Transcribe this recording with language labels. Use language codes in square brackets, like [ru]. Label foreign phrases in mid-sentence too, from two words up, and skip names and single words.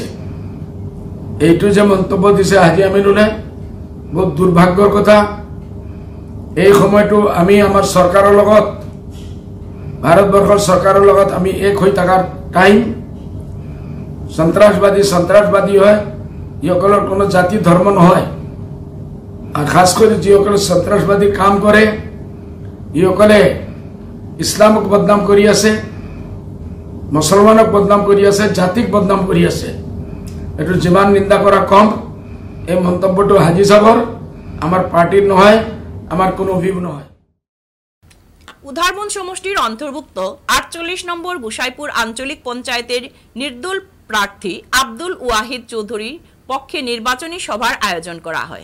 [as] এইটো যে মন্তব্য দিছে হাজী আমিনুলে, বহুত দুৰ্ভাগ্যৰ কথা। এই সময়টো আমি আমাৰ চৰকাৰৰ লগত, ভাৰতবৰ্ষৰ চৰকাৰৰ লগত আমি এক হৈ থকাৰ টাইম। সন্ত্ৰাসবাদী হয়, যিসকলৰ কোনো জাতি ধৰ্ম নহয়। [bn] আর খাস করে যিসকলে সন্ত্রাসবাদী কাম করে, [as] ইসকলে ইসলামক বদনাম কৰি আছে, মুসলমানক বদনাম কৰি আছে, জাতিক বদনাম কৰি আছে। এইটো যিমান নিন্দা কৰা কম। এই মন্তব্যটো হাজী সাহৰ, আমার পার্টির নহয়, আমার কোনো ভিউ নহয়। [bn] উধারবন সমষ্টির অন্তর্ভুক্ত ৪৮ নম্বর গোসাইপুর আঞ্চলিক পঞ্চায়েতের নির্দল প্রার্থী আব্দুল ওয়াহিদ চৌধুরী পক্ষে নির্বাচনী সভার আয়োজন করা হয়।